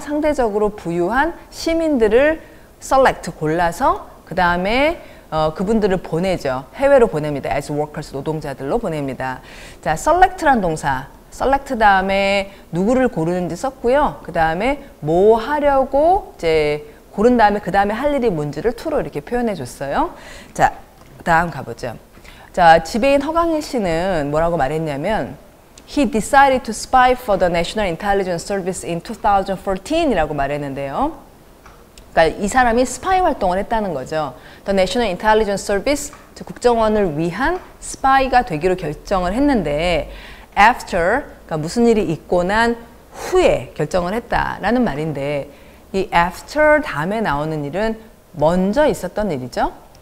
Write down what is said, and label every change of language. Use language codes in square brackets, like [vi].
[ko] 상대적으로 부유한 시민들을 select, 골라서 그 다음에 그분들을 보내죠. 해외로 보냅니다. as workers, 노동자들로 보냅니다. 자, select란 동사. select 다음에 누구를 고르는지 썼고요. 그 다음에 뭐 하려고 이제 고른 다음에 그 다음에 할 일이 뭔지를 to로 이렇게 표현해 줬어요. 자, 다음 가보죠. 자, 지배인 허강일 씨는 뭐라고 말했냐면 [en] He decided to spy for the National Intelligence Service in 2014 [ko] 이라고 말했는데요. 그러니까 이 사람이 스파이 활동을 했다는 거죠. The National Intelligence Service, 국정원을 위한 스파이가 되기로 결정을 했는데 after, 그러니까 무슨 일이 있고 난 후에 결정을 했다라는 말인데 이 after 다음에 나오는 일은 먼저 있었던 일이죠.